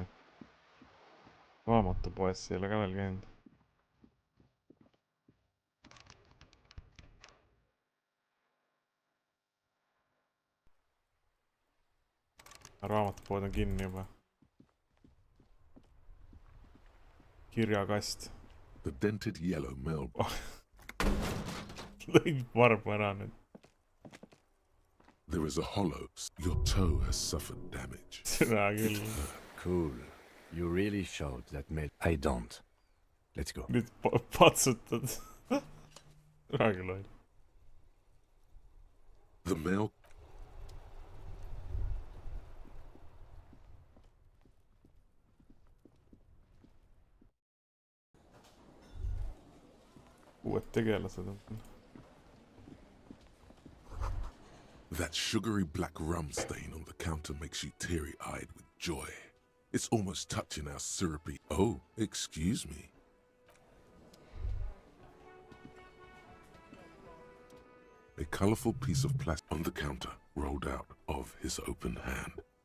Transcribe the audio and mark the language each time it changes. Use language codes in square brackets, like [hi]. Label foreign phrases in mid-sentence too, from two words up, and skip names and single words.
[et] Raamatupoes ei ole ka veel käinud. Raamatupood on kinni juba. Kirjakast. [en] The dented yellow mailbox. [et] Lõid varbu ära nüüd. [en] There is a hollow. Your toe has suffered damage. [et] Seda küll. [en] Cool. You really showed that mail. I don't. Let's go. [et] Nüüd patsutad. Väga loll. [en] The mail... [et] Uued tegelased on. [en] That sugary black rum stain on the counter makes you teary-eyed with joy. It's almost touching our syrupy... Oh, excuse me. A colourful piece of plastic on the counter rolled out of his open hand.